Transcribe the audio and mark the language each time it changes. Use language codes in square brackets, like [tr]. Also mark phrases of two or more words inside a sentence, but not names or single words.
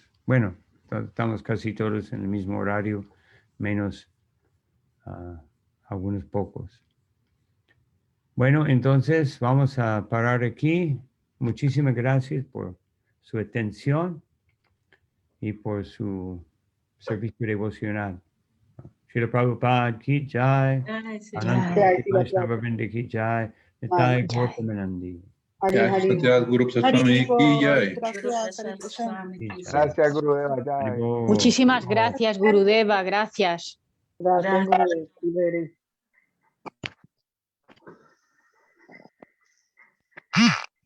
[es] Bueno, estamos casi todos en el mismo horario, menos algunos pocos. Bueno, entonces vamos a parar aquí. Muchísimas gracias por su atención y por su servicio devocional. [hi] श्रीला प्रभुपाद की जय, [es] Ay, sí. [hi] अनन्त वैष्णव वृन्द की जय निताई गौतमानन्दी. Gracias, गुरु स्वामी की जय. [es] Gracias, [sa] हरे कृष्ण. [es] Gracias, Gurudeva. Jai. Haribol. Muchísimas gracias, Gurudeva. Gracias. Gracias. Gurudeva.